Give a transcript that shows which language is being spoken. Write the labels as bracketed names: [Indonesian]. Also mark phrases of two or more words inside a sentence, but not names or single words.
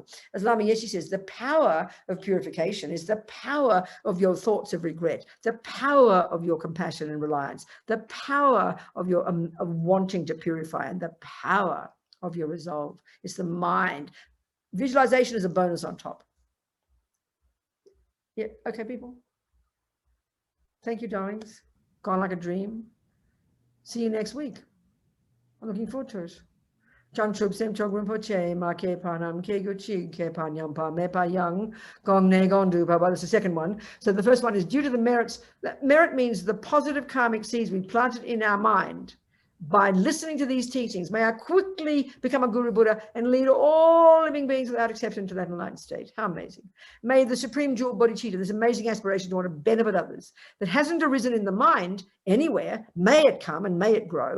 [English] As Lama Yeshe says, the power of purification is the power of your thoughts of regret, the power of your compassion and reliance, the power of your of wanting to purify, and the power of your resolve. It's the mind. Visualization is a bonus on top. Yeah, okay, people. Thank you, darlings. Gone like a dream. See you next week. I'm looking forward to it. Chang Chub Sem Chog Rinpoche, Ma Ke Panam, Ke Gu Chi, Ke Pan Yam Pa, Me Pa Yang, Gong Ne Gong Du Pa. Well, that's the second one. So the first one is due to the merits. Merit means the positive karmic seeds we planted in our mind by listening to these teachings. May I quickly become a Guru Buddha and lead all living beings without exception to that enlightened state. How amazing. May the Supreme Jewel Bodhicitta, this amazing aspiration to want to benefit others that hasn't arisen in the mind anywhere, may it come and may it grow.